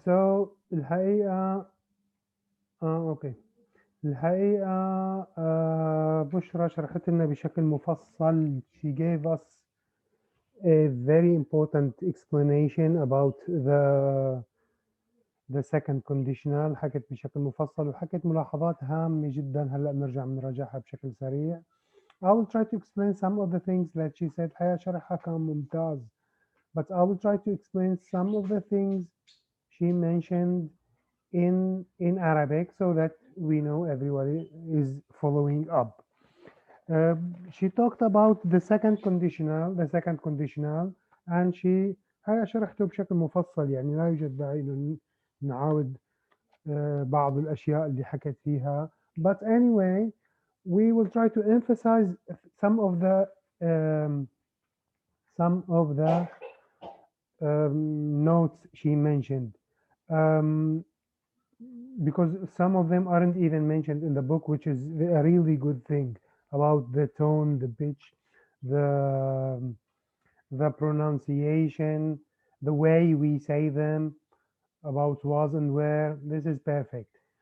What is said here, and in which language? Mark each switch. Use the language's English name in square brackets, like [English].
[English] So الحقيقة okay. [Arabic] الحقيقة بشرى شرحت لنا بشكل مفصل. [English] She gave us a very important explanation about the second conditional. [Arabic] حكت بشكل مفصل وحكت ملاحظات هامة جدا. هلا بنرجع بنراجعها بشكل سريع. [English] I will try to explain some of the things that she said. [Arabic] الحقيقة شرحها كان ممتاز. [English] But I will try to explain some of the things she mentioned in Arabic so that we know everybody is following up. She talked about the second conditional and [Arabic] هاي شرحته بشكل مفصل يعني لا يوجد داعي إنه نعاود بعض الأشياء اللي حكت فيها. [English] But anyway, we will try to emphasize some of the um, notes she mentioned. Um, because some of them aren't even mentioned in the book, which is a really good thing about the tone, the pitch, the the pronunciation, the way we say them, about was and where. This is perfect.